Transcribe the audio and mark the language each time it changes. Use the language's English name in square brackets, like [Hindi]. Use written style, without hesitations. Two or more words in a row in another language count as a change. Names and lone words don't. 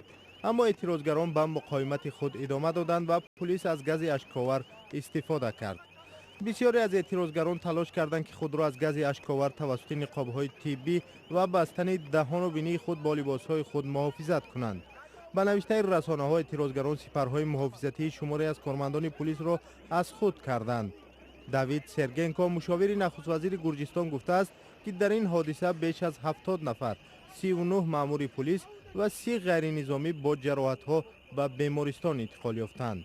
[Tajik] аммо эътирозгарон ба муқоимати худ идома доданд ва полис аз гази ашковар истифода кард. бисёре аз эътирозгарон талош карданд ки худро аз гази ашковар тавассути ниқобҳои тиббӣ ва бастани даҳону бинии худ бо либосҳои худ муҳофизат кунанд. [Persian] به نوشته رسانه‌ها اعتراضگران سپرهای محافظتی شماری از کارمندان پلیس را از خود کردند. دیوید سرگنکو مشاور نخست وزیر گرجستان گفته است که در این حادثه بیش از 70 نفر 39 مأمور پلیس و 30 غیر نظامی با جراحت‌ها به بیمارستان انتقال یافتند.